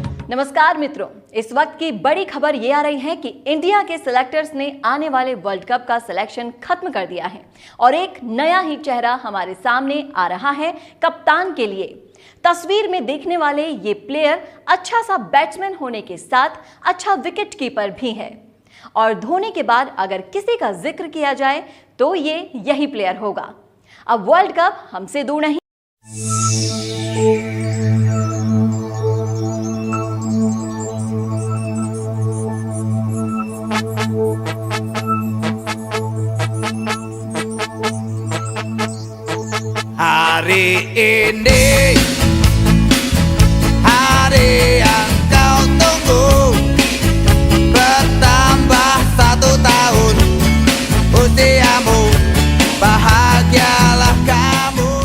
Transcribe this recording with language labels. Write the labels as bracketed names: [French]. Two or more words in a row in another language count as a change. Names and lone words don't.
[Hindi] नमस्कार मित्रों, इस वक्त की बड़ी खबर ये आ रही है कि इंडिया के सिलेक्टर्स ने आने वाले वर्ल्ड कप का सिलेक्शन खत्म कर दिया है और एक नया ही चेहरा हमारे सामने आ रहा है कप्तान के लिए। तस्वीर में देखने वाले ये प्लेयर अच्छा सा बैट्समैन होने के साथ अच्छा [English] wicket keeper [Hindi] भी है और धोनी के बाद अगर किसी का जिक्र किया जाए तो ये यही प्लेयर होगा। अब वर्ल्ड कप हमसे दूर नहीं। [Indonesian] Hari ini hari yang kau tunggu, bertambah 1 tahun usiamu, bahagialah kamu.